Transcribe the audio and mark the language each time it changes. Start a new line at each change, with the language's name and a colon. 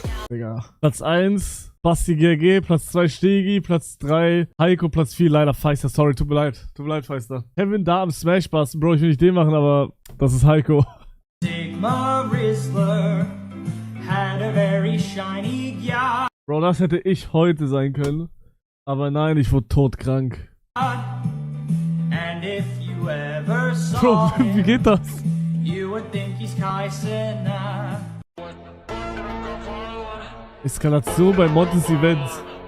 German: Digga. Platz 1, Basti GG, Platz 2 Stegi, Platz 3 Heiko, Platz 4 leider Feister. Sorry, tut mir leid, Feister. Kevin da am Smash Bass, Bro, ich will nicht den machen, aber das ist Heiko.
English: Sigma Rizzler had a very shiny yacht.
German: Bro, das hätte ich heute sein können. Aber nein, ich wurde todkrank.
English: And if you ever saw
German: Bro, wie geht das?
English: you would think he's Kaisena.
German: Eskalation bei Montes Events.